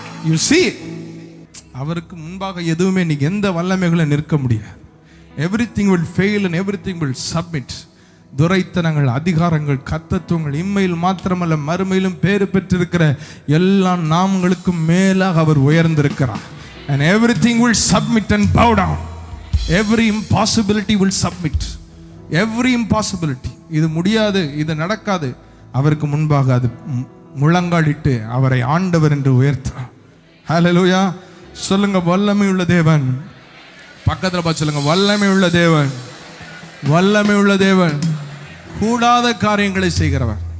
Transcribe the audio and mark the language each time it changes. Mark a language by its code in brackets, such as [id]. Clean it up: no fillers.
[en] You see, [ta] அவருக்கு முன்பாக எதுவுமே நீ எந்த வல்லமைகளை நிற்க முடியாது. [en] Everything will fail and everything will submit. [ta] துரைத்தனங்கள், அதிகாரங்கள், கர்த்தத்துவங்கள் இம்மையில் மாத்திரமல்ல மறுமையிலும் பேறு பெற்றிருக்கிற எல்லா நாமங்களுக்கும் மேலாக அவர் உயர்ந்திருக்கிறார். [en] And everything will submit and bow down. Every impossibility will submit. Every impossibility, [ta] இது முடியாது, இது நடக்காது, அவருக்கு முன்பாக அது முழங்காலிட்டு அவரை ஆண்டவர் என்று உயர்த்துறார். ஹல்லேலூயா. சொல்லுங்க, வல்லமை உள்ள தேவன். பக்கத்தில் பார்த்து சொல்லுங்க, வல்லமை உள்ள தேவன், வல்லமை உள்ள தேவன், கூடாத காரியங்களை செய்கிறவர்.